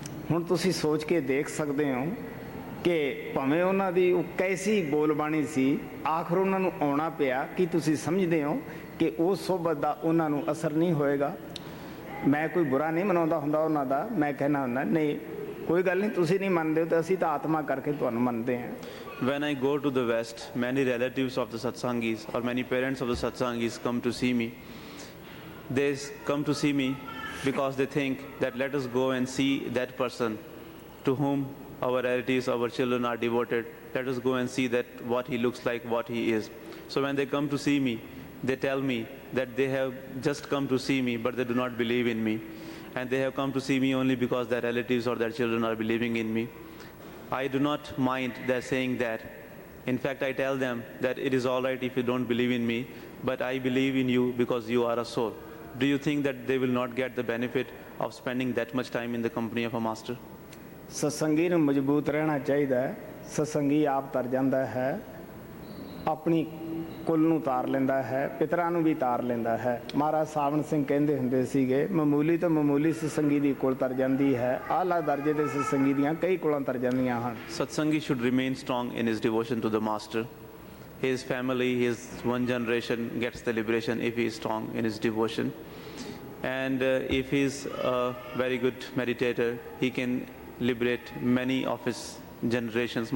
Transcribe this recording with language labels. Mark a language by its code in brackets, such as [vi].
[pa] ਹੁਣ ਤੁਸੀਂ ਸੋਚ ਕੇ ਦੇਖ ਸਕਦੇ ਹੋ ਕਿ ਭਾਵੇਂ ਉਹਨਾਂ ਦੀ ਉਹ ਕੈਸੀ ਬੋਲਬਾਣੀ ਸੀ, ਆਖਰ ਉਹਨਾਂ ਨੂੰ ਆਉਣਾ ਪਿਆ। ਕੀ ਤੁਸੀਂ ਸਮਝਦੇ ਹੋ ਕਿ ਉਹ ਸੋਬਤ ਦਾ ਉਹਨਾਂ ਨੂੰ ਅਸਰ ਨਹੀਂ ਹੋਏਗਾ? ਮੈਂ ਕੋਈ ਬੁਰਾ ਨਹੀਂ ਮਨਾਉਂਦਾ ਹੁੰਦਾ ਉਹਨਾਂ ਦਾ, ਮੈਂ ਕਹਿਣਾ ਹੁੰਦਾ ਨਹੀਂ ਕੋਈ ਗੱਲ ਨਹੀਂ, ਤੁਸੀਂ ਨਹੀਂ ਮੰਨਦੇ ਹੋ ਤਾਂ ਅਸੀਂ ਤਾਂ ਆਤਮਾ ਕਰਕੇ ਤੁਹਾਨੂੰ ਮੰਨਦੇ ਹਾਂ। [en] When I go to the West, many relatives of the satsangis or many parents of the satsangis come to see me. They come to see me because they think that let us go and see that person to whom our relatives, our children are devoted. Let us go and see that what he looks like, what he is. So when they come to see me, they tell me that they have just come to see me, but they do not believe in me. And they have come to see me only because their relatives or their children are believing in me. I do not mind their saying that. In fact, I tell them that it is all right if you don't believe in me, but I believe in you because you are a soul. Do you think that they will not get the benefit of spending that much time in the company of a master? [pa] ਸਤਸੰਗੀ ਨੂੰ ਮਜ਼ਬੂਤ ਰਹਿਣਾ ਚਾਹੀਦਾ ਹੈ। ਸਤਸੰਗੀ ਆਪ ਤਰ ਜਾਂਦਾ ਹੈ, ਆਪਣੀ ਕੁੱਲ ਨੂੰ ਤਾਰ ਲੈਂਦਾ ਹੈ, ਪਿਤਰਾਂ ਨੂੰ ਵੀ ਤਾਰ ਲੈਂਦਾ ਹੈ। ਮਹਾਰਾਜ ਸਾਵਣ ਸਿੰਘ ਕਹਿੰਦੇ ਹੁੰਦੇ ਸੀਗੇ, ਮਾਮੂਲੀ ਤੋਂ ਮਾਮੂਲੀ ਸਤਸੰਗੀ ਦੀ ਕੁੱਲ ਤਰ ਜਾਂਦੀ ਹੈ, ਆਲਾ ਦਰਜੇ ਦੇ ਸਤਸੰਗੀ ਦੀਆਂ ਕਈ ਕੁੱਲਾਂ ਤਰ ਜਾਂਦੀਆਂ ਹਨ। [en] Satsangi should remain strong in his devotion to the master. His family, his one generation gets the liberation if he is strong in his devotion. And if he is a very good meditator, he can liberate many of his generations.